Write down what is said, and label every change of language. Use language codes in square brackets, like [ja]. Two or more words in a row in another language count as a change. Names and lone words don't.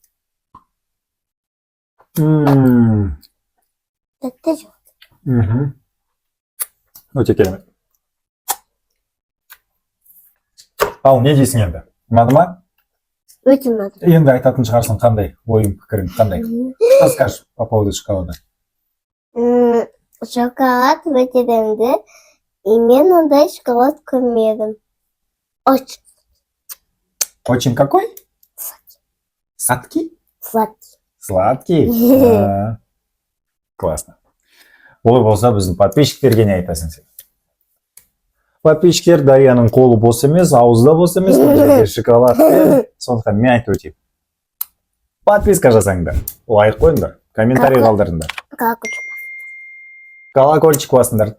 [kk] Тәтті жоқ. Өте керемет. Ал не дейсің енді? Ұнады ма? Өте ұнады. Енді айтатын шығарсың қандай? Ойың, пікірің қандай? [ru] Расскажешь по поводу шоколада. [kk] Шоколад өте дәмді. И мен ондай шоколад көрмедім. [ru] Очень Очень какой? Сладкий? сладкий. Сладкий? Классно. [kk] Олай болса біздің подписчиктерге не айтасың сен? Подписчиктер Дарияның қолы бос емес, ауызда бос емес, бұл жерде шоколад. Сондықтан мен айтып өтейін. Подписка жасаңдар, лайк қойыңдар, комментарий қалдырыңдар. Колокольчик басыңдар.